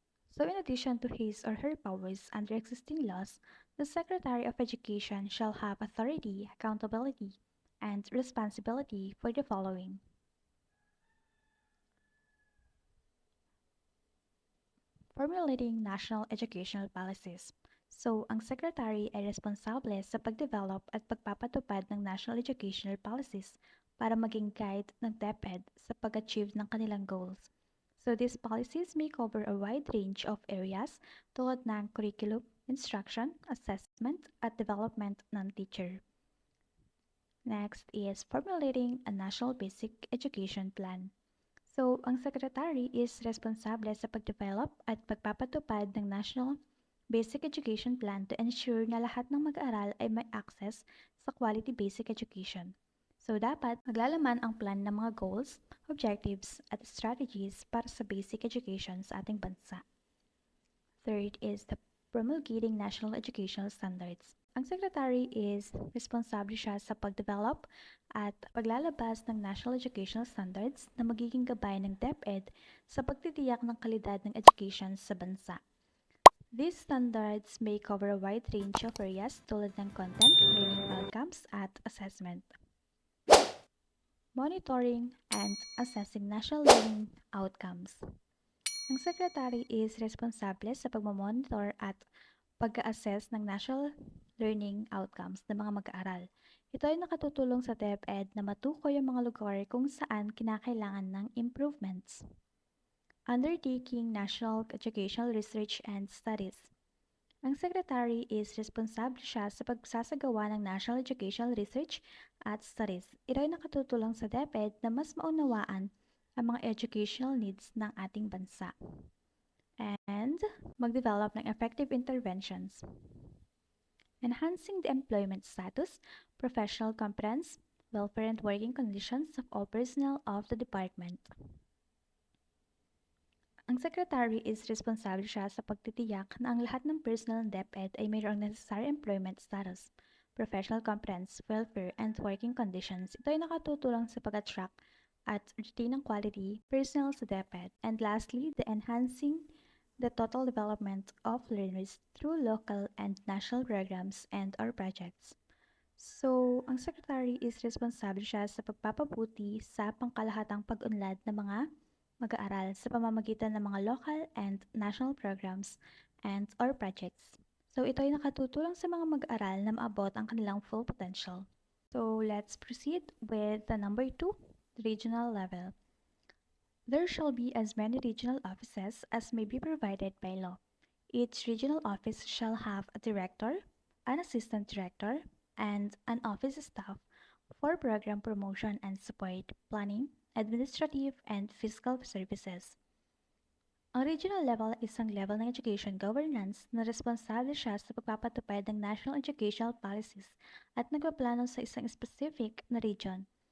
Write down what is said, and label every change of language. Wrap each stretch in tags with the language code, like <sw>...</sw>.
<en>So in addition to his or her powers under existing laws, the Secretary of Education shall have authority, accountability, and responsibility for the following. Formulating national educational policies.</en> <tl>So, ang secretary ay responsable sa pagdevelop at pagpapatupad ng national educational policies para maging guide ng DepEd sa pag-achieve ng kanilang goals.</tl> <en>So, these policies may cover a wide range of areas</en> <tl>tulad ng</tl> <en>curriculum, instruction, assessment, at development ng teacher. Next is formulating a national basic education plan.</en> <tl>So, ang secretary is responsable sa pagdevelop at pagpapatupad ng National Basic Education Plan</tl> <en>to ensure</en> <tl>na lahat ng mag-aaral ay may access sa quality basic education. So, dapat maglalaman ang plan ng mga goals, objectives, at strategies para sa basic education sa ating bansa.</tl> <en>Third is the promulgating national educational standards.</en> <tl>Ang secretary is responsable siya sa pagdevelop at paglalabas ng national educational standards na magiging gabay ng DepEd sa pagtitiyak ng kalidad ng education sa bansa.</tl> <en>These standards may cover a wide range of areas</en> <tl>tulad ng</tl> <en>content, learning outcomes, at assessment. Monitoring and assessing national learning outcomes.</en> <tl>Ang secretary is responsable sa pagmamonitor at pag-assess ng national learning outcomes ng mga mag-aaral. Ito ay nakatutulong sa DepEd na matukoy ang mga lugar kung saan kinakailangan ng improvements.</tl> <en>Undertaking National Educational Research and Studies.</en> <tl>Ang secretary is responsable siya sa pagsasagawa ng national educational research at studies. Ito ay nakatutulong sa DepEd na mas maunawaan ang mga educational needs ng ating bansa and mag-develop ng effective interventions.</tl> <en>Enhancing the employment status, professional competence, welfare and working conditions of all personnel of the department.</en> <tl>Ang secretary is responsable siya sa pagtitiyak na ang lahat ng personnel ng DepEd ay mayroong</tl> <en>necessary employment status, professional competence, welfare, and working conditions.</en> <tl>Ito ay nakatutulong sa pag-attract at retain ng quality personnel sa DepEd.</tl> <en>And lastly, the enhancing the total development of learners through local and national programs and or projects.</en> <tl>So, ang secretary is responsable siya sa pagpapabuti sa pangkalahatang pag-unlad ng mga mag-aaral sa pamamagitan ng mga</tl> <en>local and national programs and or projects.</en> <tl>So, ito ay nakatutulong sa mga mag-aaral na maabot ang kanilang full potential.</tl> <en>So, let's proceed with the number 2, the regional level. There shall be as many regional offices as may be provided by law. Each regional office shall have a director, an assistant director, and an office staff for program promotion and support, planning, administrative, and fiscal services.</en> <tl>Ang regional level ay isang level ng education governance na responsable siya sa pagpapatupad ng national educational policies at nagpaplano sa isang specific na region.</tl>